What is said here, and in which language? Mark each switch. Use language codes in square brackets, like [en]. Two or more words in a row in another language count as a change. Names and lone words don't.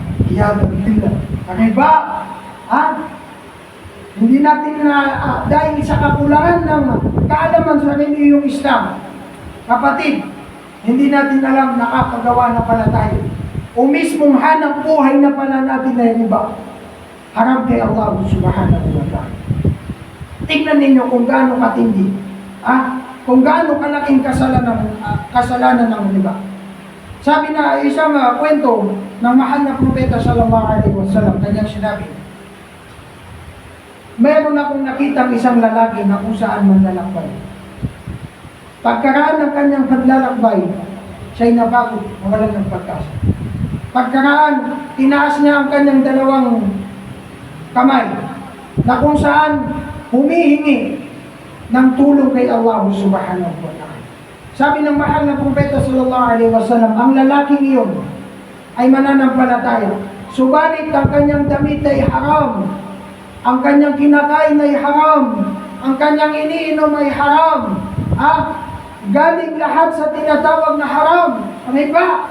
[tl] Iyagabila. Ano ba? Hindi natin dahil sa kakulangan ng kaalaman sa reliyong Islam, kapatid, hindi natin alam nakakagawa na pala tayo. O mismong hanap buhay na pala natin na yung iba. Haram kay Allah [ar] سبحانه وتعالى. [tl] Tingnan ninyo kung gaano katindi. Kung gaano kalaking kasalanan ng iba. Sabi na isang kwento ng mahal na propeta [ar] صلى الله عليه وسلم, [tl] kanyang sinabi, meron akong nakitang isang lalaki na kung saan manlalakbay. Pagkaraan ng kanyang paglalakbay, siya'y napagod, nawalan ng pagkasa. Pagkaraan, tinaas niya ang kanyang dalawang kamay, na kung saan humihingi ng tulong kay Allah [ar] سبحانه وتعالى. [tl] Sabi ng mahal na propeta [ar] صلى الله عليه وسلم, [tl] ang lalaking iyon ay mananampalataya. Subalit ang kanyang damit ay haram. Ang kanyang kinakain ay haram. Ang kanyang iniinom ay haram. Galing lahat sa tinatawag na haram. Ano ba?